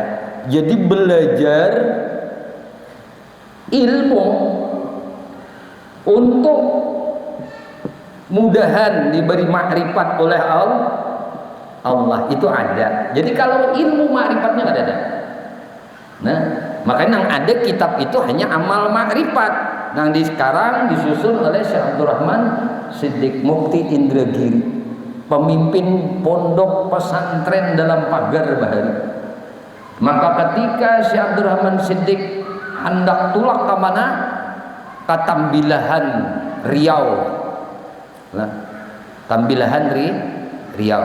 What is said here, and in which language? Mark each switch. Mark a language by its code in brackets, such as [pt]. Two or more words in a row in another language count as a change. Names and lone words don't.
[id] Jadi belajar ilmu untuk mudahan diberi makrifat oleh Allah itu ada. Jadi kalau ilmu ma'rifatnya nggak ada. Nah, makanya yang ada kitab itu hanya amal ma'rifat. [bjn] Nang di sekarang disusun oleh Syekh Abdurrahman Siddiq Mufti Indragiri, pemimpin pondok pesantren dalam pagar bahari. [id] Maka ketika Syekh Abdurrahman Siddiq hendak tulak ke mana? Ke Tambilahan Riau. Nah, Tambilahan Riau.